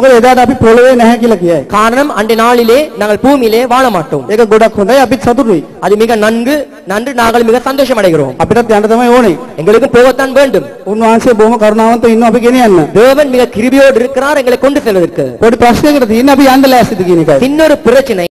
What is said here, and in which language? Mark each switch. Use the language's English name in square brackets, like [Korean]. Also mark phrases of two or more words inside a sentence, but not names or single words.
[Sinhala] මොකද එදාට අපි පොළවේ නැහැ කියලා කියයි. [Tamil] காரணம் அன்றைய நாளிலே நாங்கள் பூமியிலே வாழ மாட்டோம். [Sinhala] ඒක ගොඩක් හොඳයි අපිත් සතුටුයි. [Tamil] அது மிக நன்கு நாங்கள் மிக சந்தோஷம் அடைகிறோம். [Sinhala] අපිටත් යන්න තමයි ඕනේ. [Tamil] எங்களுக்கு போகத்தான் வேண்டும். [Sinhala] උන්වහන්සේ බොහොම කරුණාවන්තව ඉන්නවා අපි ගෙනියන්න. [Tamil] தேவன் மிக கிருபையோடு இருக்கிறார் எங்களை கொண்டு செல்வதற்கு. [Sinhala] පොඩි ප්‍රශ්නයකට තියෙන අපි යන්න ලෑස්තිද කියන එකයි. [Tamil] இன்னொரு பிரச்சனை